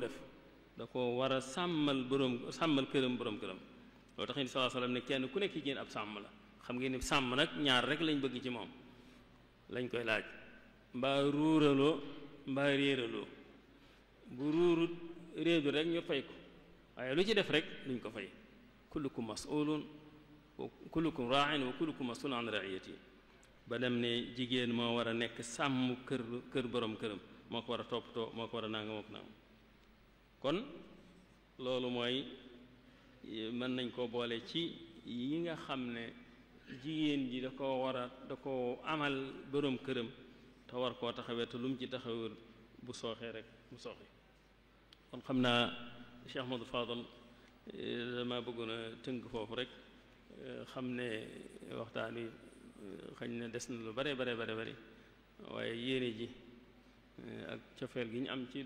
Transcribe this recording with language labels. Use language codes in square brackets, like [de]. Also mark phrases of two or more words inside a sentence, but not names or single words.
[wo] def da ko war a sàmmal këram borom këram loolu tax ni [ar] صلى الله عليه وسلم [wo] ne kenn ku nekk ci yéen ab sàmm la xam ngeen ni sàmm nag ñaar rek lañ bëgg ci moom lañ koy laaj mbaa ruuraloo mbaa réeraloo bu ruurut réedu rek ñu fay ko waaye lu ci def rek duñ ko fay [ar] كلكم مسؤول وكلكم راع وكلكم مسؤول عن رعيته [wo] ba dem ne jigéen moo war a nekk sàmm kër borom këram moo ko war a toppatoo moo ko war a nanga moo ko nanga kon loolu mooy mën nañ koo boole ci yi nga xam ne jigéen ji da koo amal borom këram te war koo taxawee te lu mu ci taxawul bu sooxee rek mu sooxe kon xam naa Cheikh Ahmadou Fadal dama bëggoon a tënk foofu rek xam ne waxtaan wi xañ na des na lu bare waaye yéene ji ak cofeel gi ñu am ci